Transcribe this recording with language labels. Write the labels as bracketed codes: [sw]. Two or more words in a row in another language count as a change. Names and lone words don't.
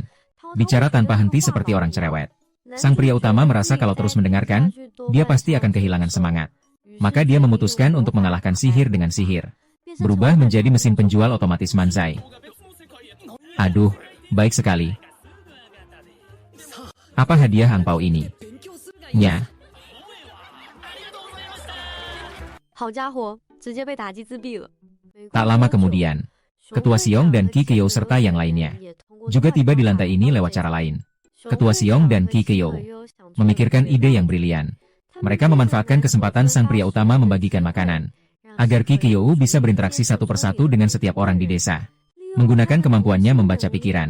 [id] Bicara tanpa henti seperti orang cerewet. Sang pria utama merasa kalau terus mendengarkan, dia pasti akan kehilangan semangat. Maka dia memutuskan untuk mengalahkan sihir dengan sihir. Berubah menjadi mesin penjual otomatis Manzai. Aduh, baik sekali. Apa hadiah angpau ini? Nya. [zh] 好家伙，直接被打击自闭了。 [id] Tak lama kemudian, Ketua Xiong dan Qi Keyou serta yang lainnya juga tiba di lantai ini lewat cara lain. Ketua Xiong dan Qi Keyou memikirkan ide yang brilian. Mereka memanfaatkan kesempatan sang pria utama membagikan makanan, agar Qi Keyou bisa berinteraksi satu persatu dengan setiap orang di desa, menggunakan kemampuannya membaca pikiran.